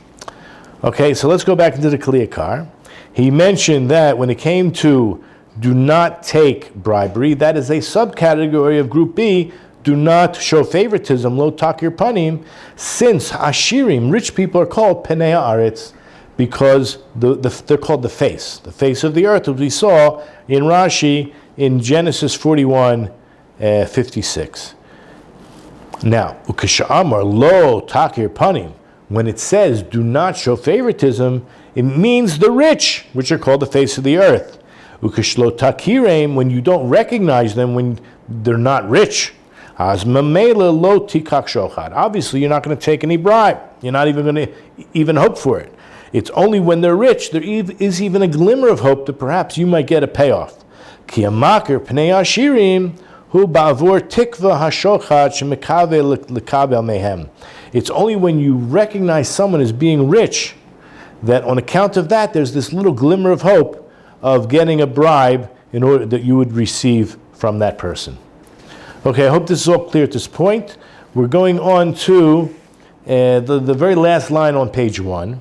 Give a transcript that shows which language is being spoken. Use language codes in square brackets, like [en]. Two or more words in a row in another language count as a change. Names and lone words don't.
[en] Okay, so let's go back into the Yakar. He mentioned that when it came to do not take bribery, that is a subcategory of Group B, do not show favoritism, [he] לא תכיר פנים, [en] since ashirim, rich people, are called [he] פני הארץ, [en] because they're called the face of the earth, as we saw in Rashi in Genesis 41, 56. Now, [he] וכשאמר לא תכיר פנים, [en] when it says do not show favoritism, it means the rich, which are called the face of the earth. [he] וכשלא תכירם, [en] when you don't recognize them, when they're not rich, as [he] ממילא לא תקח שוחד. [en] Obviously, you're not going to take any bribe. You're not even going to even hope for it. It's only when they're rich there is even a glimmer of hope that perhaps you might get a payoff. [he] כי המכיר פני עשירים הוא בעבור תקוות השוחד שמקווה לקבל מהם. [en] It's only when you recognize someone as being rich that on account of that there's this little glimmer of hope of getting a bribe in order that you would receive from that person. Okay, I hope this is all clear at this point. We're going on to the very last line on page 1.